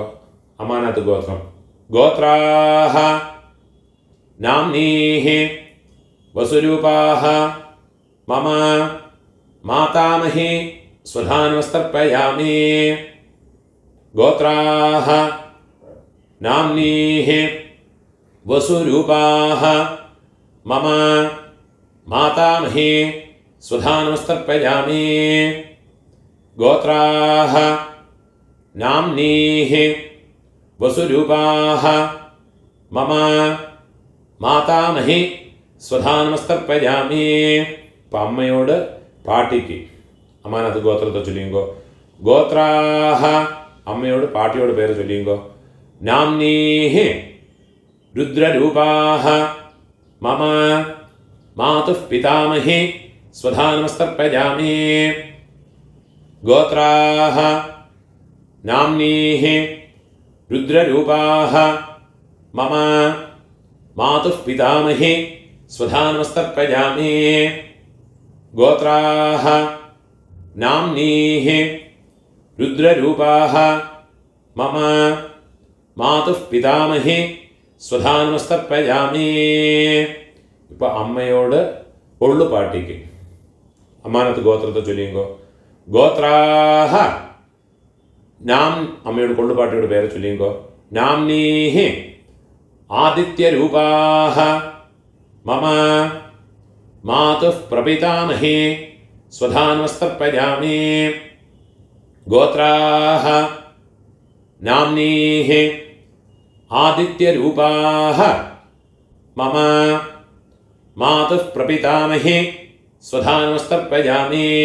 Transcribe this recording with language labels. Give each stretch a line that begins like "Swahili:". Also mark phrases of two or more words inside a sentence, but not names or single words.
Tamil: அம்மானத்து கோத்திரம்.
Sanskrit: ഗോത്രാഃ നാംനീഃ വസുരൂപാഃ മമ മാതാമഹി സ്വധാ നമസ്തർപ്പയാമി. ഗോത്രാഃ नाम्नीः वसुरूपाः मम मातामही स्वधा नमस्तर्पयामि। गोत्राः नाम्नीः वसुरूपाः मम मातामही स्वधा नमस्तर्पयामि.
Tamil: இப்போ அம்மையோட பாட்டிக்கு அம்மானது கோத்திரத்தை சொல்லிங்கோ. கோத்ராஹ அம்மையோட பாட்டியோட பேரை சொல்லிங்கோ.
Sanskrit: நாம்னீஹி ருத்ரரூபாஹ மம மாதுः பிதாமஹி ஸ்வதா நமஸ்தர்ப்பயாமி. கோத்ராஹ நாம்னீஹி ருத்ரரூபாஹ மம மாதுः பிதாமஹி ஸ்வதா நமஸ்தர்ப்பயாமி. गोत्राः नाम्नीः रुद्ररूपाः मम मातुः पितामही स्वधा नमस्तर्पयामि.
Tamil: இப்போ அம்மையோட பொள்ளு பாட்டிக்கு அம்மானத்து கோத்திரத்தை சொல்லிங்கோ.
Sanskrit: கோத்ராஹ நாம்
Tamil: அம்மையோட பொள்ளு பாட்டியோட பேரை சொல்லிங்கோ.
Sanskrit: நாம்னீஹி ஆதித்யரூபாः मम मातुः प्रपितामही स्वधा नमस्तर्पयामि. गोत्राः नाम्नीः आदित्यरूपाः मम मातुः प्रपितामही स्वधा नमस्तर्पयामि.